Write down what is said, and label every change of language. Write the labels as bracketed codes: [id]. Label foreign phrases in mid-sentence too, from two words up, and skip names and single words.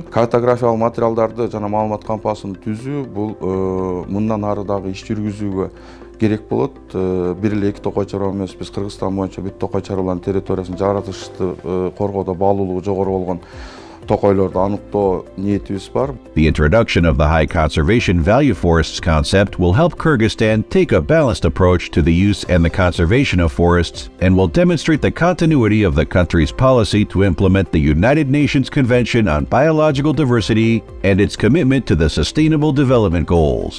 [ky] Картографиялык материалдарды жана маалымат кампасын түзүү бул мындан ары дагы иш жүргүзүүгө керек болот. Бир эле эки токой чарба эмес, биз Кыргызстан боюнча бүт токой чарбалардын территориясын жаратылышты коргоодо баалуулугу жогору болгон токойлорду аныктоо ниетибиз бар. [en] The introduction of the high conservation value forests concept will help Kyrgyzstan take a balanced approach to the use and the conservation of forests and will demonstrate the continuity of the country's policy to implement the United Nations Convention on Biological Diversity and its commitment to the Sustainable Development Goals.